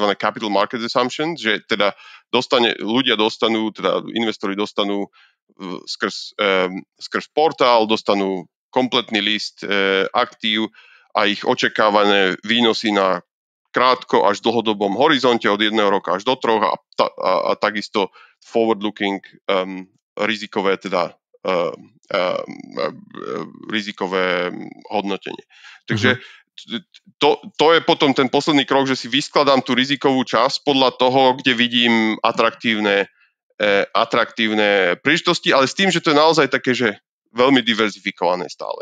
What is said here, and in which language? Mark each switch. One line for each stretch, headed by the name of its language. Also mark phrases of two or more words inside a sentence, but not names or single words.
Slovak: Capital Market Assumptions, že teda investori dostanú skrz portál, dostanú kompletný list aktív a ich očakávané výnosy na krátko až dlhodobom horizonte od 1 roka až do 3 a takisto forward-looking rizikové rizikové hodnotenie. Takže to je potom ten posledný krok, že si vyskladám tú rizikovú časť podľa toho, kde vidím atraktívne príležitosti, ale s tým, že to je naozaj také, že veľmi diverzifikované stále.